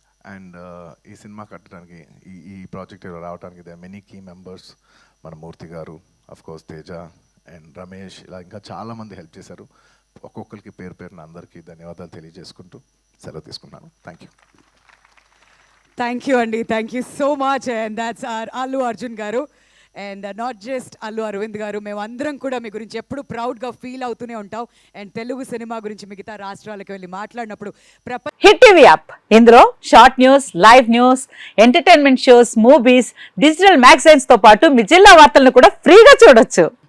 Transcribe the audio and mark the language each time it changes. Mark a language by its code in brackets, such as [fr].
[te] And ఈ cinema కట్టడానికి ఈ ప్రాజెక్ట్ రావడానికి [en] They many key members. [te] మన మూర్తి గారు, of course Teja and Ramesh, ఇలా ఇంకా చాలామంది హెల్ప్ చేశారు. ఒక్కొక్కరికి పేరున అందరికీ ధన్యవాదాలు తెలియజేసుకుంటూ సెలవు తీసుకున్నాను. [en] Thank you. Thank you, Andy. Thank you so much. And that's our Allu Arjun garu. And not just [te] Allu Arvind గారు, మేమందరం కూడా మీ గురించి ఎప్పుడు ప్రౌడ్గా ఫీల్ అవుతూనే ఉంటాం. అండ్ తెలుగు సినిమా గురించి మిగతా రాష్ట్రాలకు వెళ్ళి మాట్లాడినప్పుడు హిట్ టీవీ యాప్ ఇందులో short news, live news, entertainment shows, movies, digital magazines తో పాటు మీ జిల్లా వార్తలను కూడా ఫ్రీగా చూడొచ్చు.